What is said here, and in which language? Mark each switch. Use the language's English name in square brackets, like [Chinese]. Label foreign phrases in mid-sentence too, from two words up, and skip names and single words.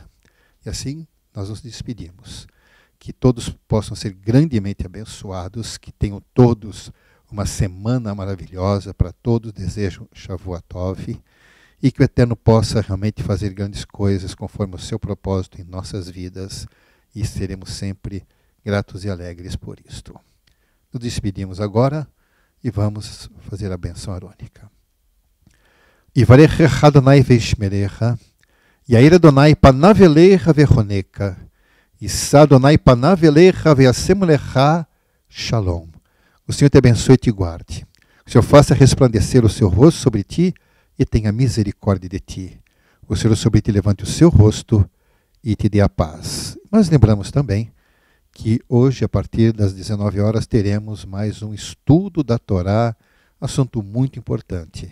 [Portuguese] E assim nós nos despedimos. Que todos possam ser grandemente abençoados, que tenham todos uma semana maravilhosa, para todos desejo [Hebrew] שבוע טוב, [Portuguese] e que o Eterno possa realmente fazer grandes coisas conforme o seu propósito em nossas vidas, e seremos sempre gratos e alegres por isto. Nos despedimos agora e vamos fazer a benção arônica. [Hebrew] יברכך יהוה וישמרך יאר יהוה פניו אליך ויחנך ישא יהוה פניו אליך וישם לך שלום. [Portuguese] O Senhor te abençoe e te guarde. O Senhor faça resplandecer o seu rosto sobre ti e tenha misericórdia de ti. O Senhor sobre ti levante o seu rosto e te dê a paz. Mas lembramos também que hoje, a partir das 19 horas, teremos mais um estudo da Torá, assunto muito importante.